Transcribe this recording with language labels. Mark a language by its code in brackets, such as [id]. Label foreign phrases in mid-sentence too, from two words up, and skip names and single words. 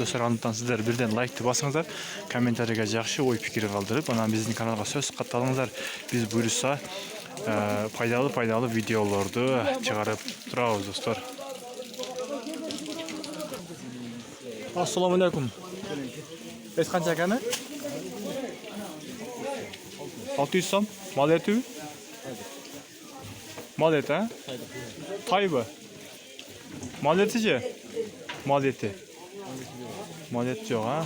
[ky] Ошондуктан сиздер бирден лайкты басыңыздар, комментарийге жакшы ой пикир калтырып, анан биздин каналга сөз катталыңыздар. Биз буюрса пайдалуу видеолорду чыгарып турабыз достор. [ar] Assalamu alaikum. [uz] Es qancha ekani? 600 so'm. Mal eti? Mal eti, ha? Tayba. Mal eti-chi? Mal eti. Mal eti yo'q, ha?